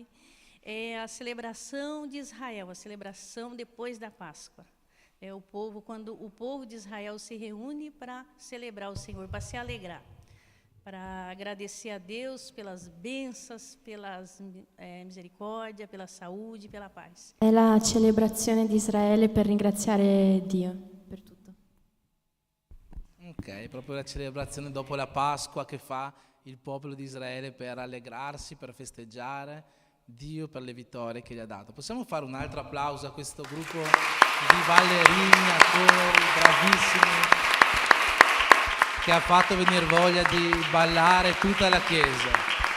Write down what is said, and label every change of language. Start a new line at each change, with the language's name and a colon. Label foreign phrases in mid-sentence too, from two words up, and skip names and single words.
Portuguese: É a celebração de Israel, a celebração depois da Páscoa. É o povo, quando o povo de Israel se reúne para celebrar o Senhor, para se alegrar, para agradecer a Deus pelas bênçãos, pelas misericórdia, pela saúde, pela paz.
Italian: È la celebrazione di Israele per ringraziare Dio per tutto. Ok, proprio la celebrazione dopo la Pasqua che fa il popolo di Israele per allegrarsi, per festeggiare Dio per le vittorie che gli ha dato. Possiamo fare un altro applauso a questo gruppo di ballerini, attori, bravissimi, che ha fatto venire voglia di ballare tutta la Chiesa.